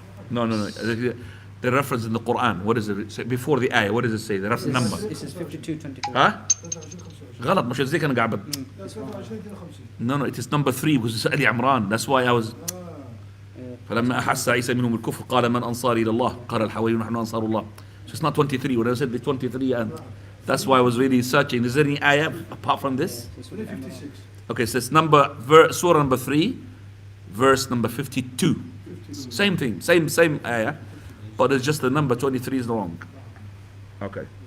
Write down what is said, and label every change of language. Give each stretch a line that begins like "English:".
English: No. The reference in the Quran, what does it say? Before the ayah, what does it say? The reference number. This is 52:22.
Arabic: ها؟ غلط مش زي كان قاعد.
English: No, it is number 3 because it's Ali Imran. That's why I was.
Arabic: فلما أحس عيسى منهم الكفر قال من أنصاري إلى الله قال الحواريون نحن أنصار الله.
English: So it's not 23. When I said the 23 and that's why I was really searching. Is there any ayah apart from this? 56. Okay, so it's surah number 3, verse number 52. Same thing, same ayah, but it's just the number 23 is wrong. Okay.